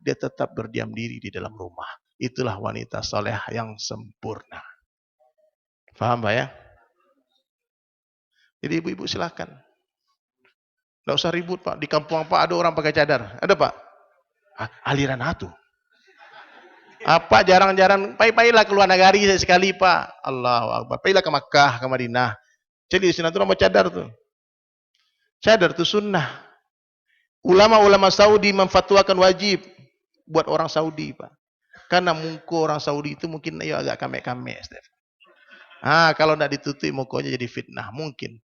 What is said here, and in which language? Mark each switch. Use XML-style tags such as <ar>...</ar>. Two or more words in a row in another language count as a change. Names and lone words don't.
<id>Dia tetap berdiam diri di dalam rumah. Itulah wanita soleh yang sempurna. Faham Pak ya? Jadi ibu-ibu silakan. Tidak usah ribut Pak. Di kampung Pak ada orang pakai cadar. Ada Pak? Aliran atu. Apa jarang-jarang.</id> <min>Pai-pailah keluar negari sekali Pak.</min> <ar>الله أكبر.</ar> <id>Pailah ke Makkah, ke Madinah. Jadi di sana tuh nama cadar tuh. Cadar tuh sunnah. Ulama-ulama Saudi memfatwakan wajib buat orang Saudi, Pak. Karena muka orang Saudi itu mungkin agak kamek-kamek. Kalau tidak ditutup mukanya jadi fitnah, mungkin.</id>